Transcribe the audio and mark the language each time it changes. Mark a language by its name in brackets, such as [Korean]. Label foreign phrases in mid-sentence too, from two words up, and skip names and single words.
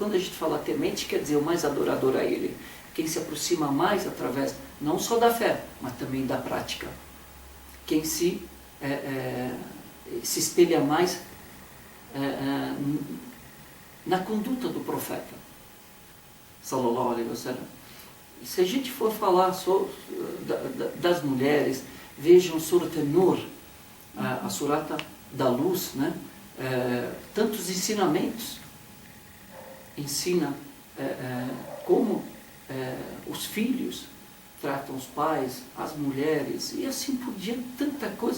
[Portuguese] Quando a gente fala temente, quer dizer o mais adorador a Ele. Quem se aproxima mais através, não só da fé, mas também da prática. Quem se espelha mais na conduta do profeta, [Arabic] صلى الله عليه وسلم. [Portuguese] E se a gente for falar das mulheres, vejam Surat An-Nur, a surata da luz, né? Tantos ensinamentos. Ensina como os filhos tratam os pais, as mulheres, e assim por diante, tanta coisa.